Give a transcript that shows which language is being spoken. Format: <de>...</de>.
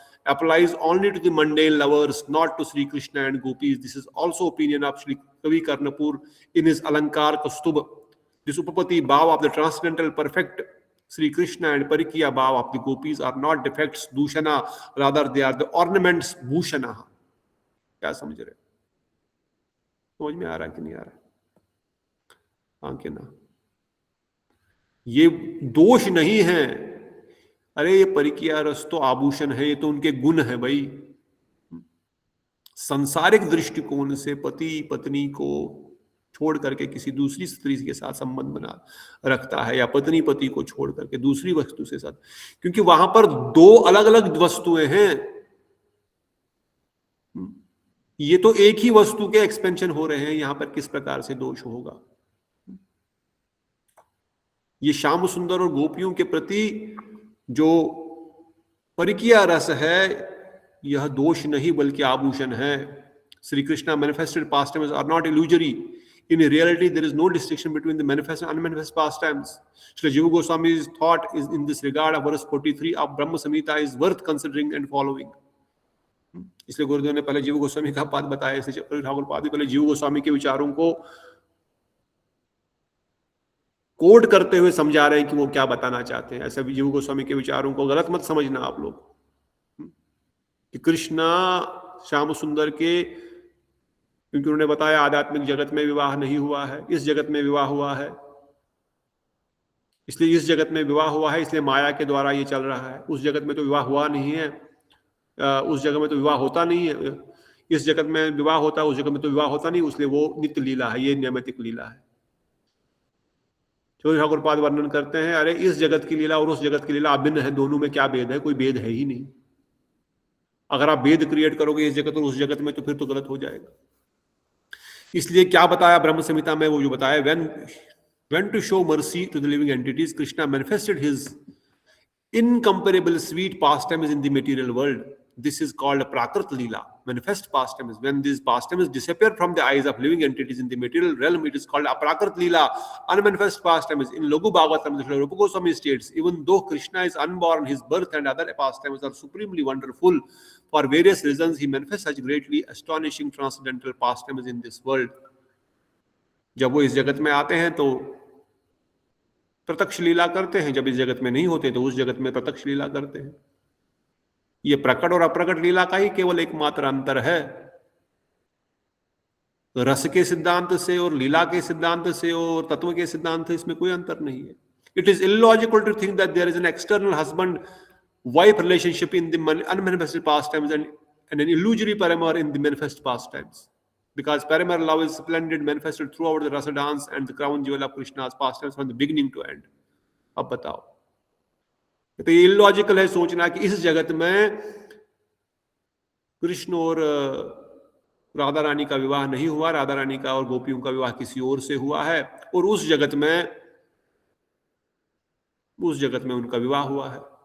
<en>applies only to the mundane lovers, not to Sri Krishna and gopis. This is also opinion of Sri Kavi Karnapur in his Alankar Kastubh. This Upapati Bhav of the transcendental perfect Sri Krishna and Parikiya Bhav of the gopis are not defects, Dushana, rather they are the ornaments, Bhushana.</en> <hi>क्या समझ रहे? समझ में आ रहा है कि नहीं आ रहा? हाँ कि ना? ये दोष नहीं है। अरे ये परिकिया रस तो आभूषण है, ये तो उनके गुण है भाई। सांसारिक दृष्टिकोण से पति पत्नी को छोड़ करके किसी दूसरी स्त्री के साथ संबंध बना रखता है, या पत्नी पति को छोड़ करके दूसरी वस्तु से साथ, क्योंकि वहां पर दो अलग अलग वस्तुएं हैं। ये तो एक ही वस्तु के एक्सपेंशन हो रहे हैं, यहां पर किस प्रकार से दोष होगा? ये श्याम सुंदर और गोपियों के प्रति जो परिकिया रस है, यह दोष नहीं बल्कि आभूषण है।</hi> <en>Shri Krishna manifested pastimes are not illusory. In reality, there is no distinction between the manifest and unmanifest pastimes. Shri Jiva Goswami's thought is in this regard of verse 43 of Brahma Samhita is worth considering and following.</en> <hi>इसलिए गुरुदेव ने पहले जीव गोस्वामी का पाद बताया, इसलिए ठाकुर पाद पहले जीव गोस्वामी के विचारों को कोट करते हुए समझा रहे हैं कि वो क्या बताना चाहते हैं। ऐसे भी जीव गोस्वामी के विचारों को गलत मत समझना आप लोग कि कृष्णा श्याम सुंदर के, क्योंकि उन्होंने बताया आध्यात्मिक जगत में विवाह नहीं हुआ है, इस जगत में विवाह हुआ है, इसलिए इस जगत में विवाह हुआ है, इसलिए माया के द्वारा ये चल रहा है। उस जगत में तो विवाह हुआ नहीं है, उस जगह में तो विवाह होता नहीं है, इस जगत में विवाह होता है, उस जगह में तो विवाह होता नहीं, इसलिए वो नित्य लीला है, ये नैमित्तिक लीला है। चौधरी ठाकुर पाद वर्णन करते हैं, अरे इस जगत की लीला और उस जगत की लीला अभिन्न है, दोनों में क्या भेद है? कोई भेद है ही नहीं। अगर आप भेद क्रिएट करोगे इस जगत और उस जगत में, तो फिर तो गलत हो जाएगा। इसलिए क्या बताया ब्रह्म संहिता में? वो जो बताया,</hi> <en>when to show mercy to the living entities, Krishna manifested his incomparable sweet pastimes in the material world. This is called a Prakrit Leela, manifest pastimes. When these pastimes disappear from the eyes of living entities in the material realm, it is called a Prakrit Leela, unmanifest pastimes. In Laghu Bhagavatam, Srila Rupa Goswami states, even though Krishna is unborn, his birth and other pastimes are supremely wonderful. For various reasons, he manifests such greatly astonishing transcendental pastimes in this world.</en> <hi>जब वो इस जगत में आते हैं तो प्रत्यक्ष लीला करते हैं, जब इस जगत में नहीं होते तो उस जगत में प्रत्यक्ष लीला करते हैं। ये प्रकट और अप्रकट लीला का ही केवल एकमात्र अंतर है। रस के सिद्धांत से और लीला के सिद्धांत से और तत्व के सिद्धांत से इसमें कोई अंतर नहीं है।</hi> <en>It is illogical to think that there is an external husband-wife relationship in the unmanifested pastimes and an illusory paramour in the manifest pastimes. Because paramour love is splendid, manifested throughout the rasa dance and the crown jewel of Krishna's pastimes from the beginning to end.</en> <hi>अब बताओ, तो ये illogical है सोचना कि इस जगत में कृष्ण और राधा रानी का विवाह नहीं हुआ, राधा रानी का और गोपियों का विवाह किसी और से हुआ है, और उस जगत में उनका विवाह हुआ है।</hi>